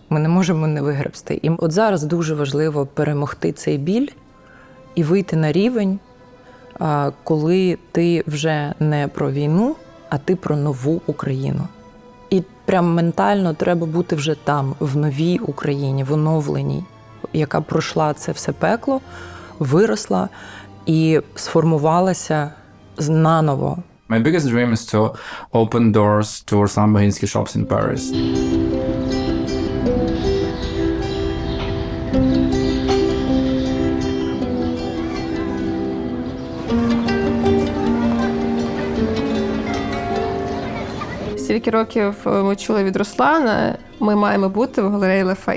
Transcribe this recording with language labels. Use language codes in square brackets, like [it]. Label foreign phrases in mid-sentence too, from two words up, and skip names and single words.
[uk] Ми не можемо не вигребсти. І от зараз дуже важливо перемогти цей біль і вийти на рівень, коли ти вже не про війну, а ти про нову Україну. І прям ментально треба бути вже там, в новій Україні, в оновленій, яка пройшла це все пекло, виросла і сформувалася наново. [en] My biggest dream is to open doors to Ruslan Baginsky shops in Paris. [uk] Стільки років ми чули від Руслана, ми маємо бути в галереї Лафаєт.